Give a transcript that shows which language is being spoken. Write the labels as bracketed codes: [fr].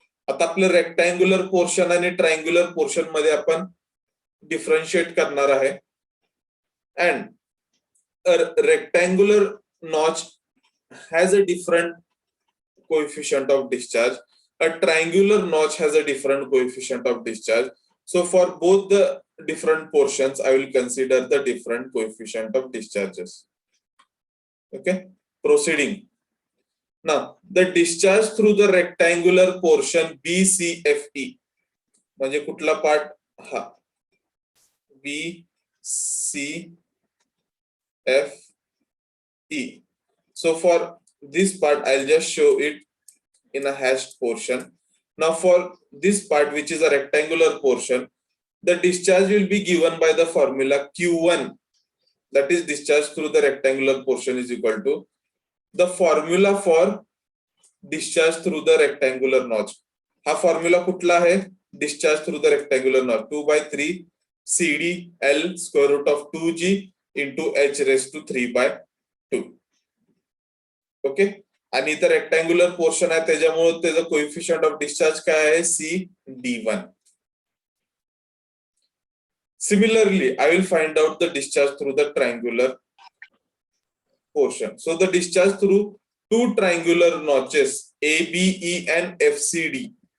[mr] आता आपलं rectangular portion आणि ट्रायंग्युलर पोर्शन मध्ये आपण डिफरन्शिएट करणार आहे. [en] And a rectangular notch has a different coefficient of discharge. A triangular notch has a different coefficient of discharge. So for both the different portions, I will consider the different coefficient of discharges. Okay, proceeding. Now, the discharge through the rectangular portion BCFE. [mr] म्हणजे कुठला part हा BCFE. [en] So for this part, I'll just show it in a hashed portion. Now for this part, which is a rectangular portion, the discharge will be given by the formula Q1, that is discharge through the rectangular portion, is equal to the formula for discharge through the rectangular notch. [mr] हा formula कुठला आहे? [en] Discharge through the rectangular notch, 2/3 CD L square root of 2G into H raised to 3/2. [mr] Okay, आणि इथं rectangular portion आहे त्याच्यामुळे त्याचं coefficient of discharge काय आहे? [en] CD1. Similarly, I will find out the discharge through the triangular portion. So the discharge through two triangular notches ABE and FCD.